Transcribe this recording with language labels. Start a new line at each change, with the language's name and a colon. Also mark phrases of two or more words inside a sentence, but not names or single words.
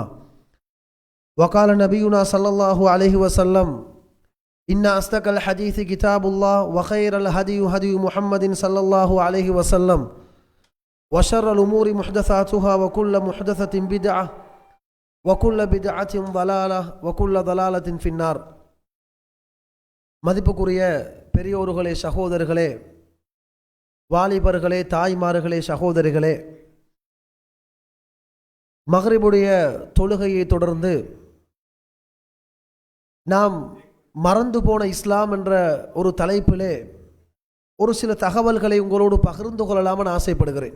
Arabic: وقال نبينا صلى الله عليه وسلم: إن أصدق الحديث كتاب الله وخير الهدي هدي محمد صلى الله عليه وسلم وشر الأمور محدثاتها وكل محدثة بدعة وكل بدعة ضلالة وكل ضلالة في النار.
Tamil: மதிப்புக்குரிய பெரியோர்களே, சகோதரர்களே, வாலிபர்களே, தாய்மார்களே, சகோதரிகளே, மக்ரிபுடைய தொழுகையை தொடர்ந்து நாம் மறந்து போன இஸ்லாம் என்ற ஒரு தலைப்பிலே ஒரு சில தகவல்களை உங்களோடு பகிர்ந்து கொள்ளலாம்னு ஆசைப்படுகிறேன்.